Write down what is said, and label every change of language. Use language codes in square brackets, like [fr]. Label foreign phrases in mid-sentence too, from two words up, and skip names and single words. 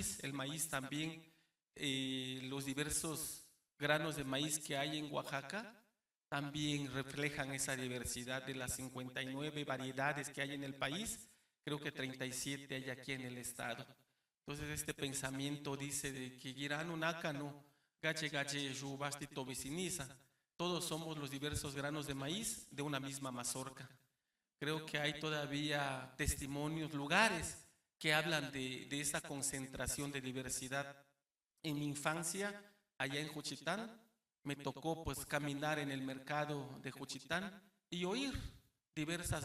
[es] El maíz también, los diversos granos de maíz que hay en Oaxaca también reflejan esa diversidad. De las 59 variedades que hay en el país, creo que 37 hay aquí en el estado. Entonces este pensamiento dice de que [zap] Girano Nácano, gache gache yubasti tobiciniza. [es] Todos somos los diversos granos de maíz de una misma mazorca. Creo que hay todavía testimonios, lugares que hablan de esa concentración de diversidad. En mi infancia, allá en Juchitán, me tocó pues caminar en el mercado de Juchitán y oír diversas